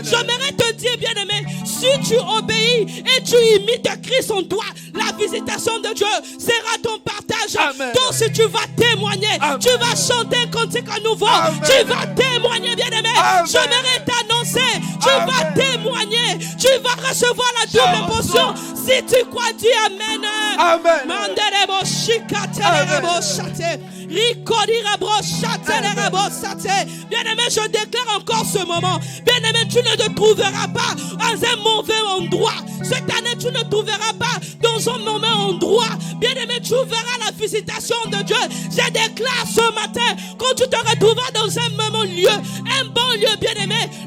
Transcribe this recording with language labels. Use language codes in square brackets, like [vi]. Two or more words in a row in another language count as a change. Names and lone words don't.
[fr] J'aimerais te dire, bien-aimé, si tu obéis et tu imites Christ en toi, la visitation de Dieu sera ton partage. Amen. Donc si tu vas témoigner, Amen. tu vas chanter un cantique à nouveau. Amen. Tu vas témoigner, bien-aimé. Amen. J'aimerais t'annoncer, tu Amen. vas témoigner. Tu vas recevoir la double portion. Si tu crois, dis Amen. Amen. Manderebo shikatelerebo shate. Ricodirebo shatelerebo sate. Bien-aimé, je déclare encore ce moment. Bien-aimé, tu ne te trouveras pas dans un mauvais endroit. Cette année, tu ne te trouveras pas dans un mauvais endroit. Bien-aimé, tu verras la visitation de Dieu. Je déclare ce matin, quand tu te retrouveras dans un même lieu, un bon lieu, bien-aimé, le